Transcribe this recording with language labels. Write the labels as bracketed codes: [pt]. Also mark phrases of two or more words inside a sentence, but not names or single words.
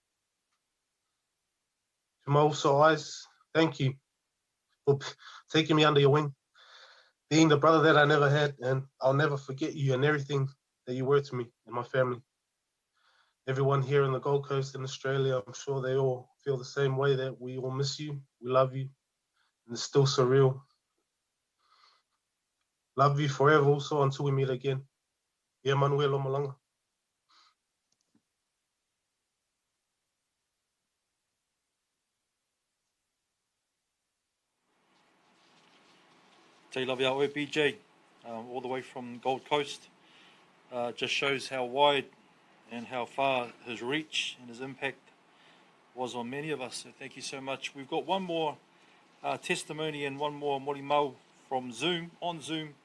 [en] To my also eyes, thank you for taking me under your wing, being the brother that I never had, and I'll never forget you and everything that you were to me and my family. Everyone here in the Gold Coast in Australia, I'm sure they all feel the same way, that we all miss you, we love you, and it's still surreal. Love you forever also until we meet again. [sm] Ia manuia lo malanga. [en] Te love our BJ, all the way from Gold Coast. Just shows how wide and how far his reach and his impact was on many of us. So thank you so much. We've got one more testimony and one more mori mau from Zoom, on Zoom.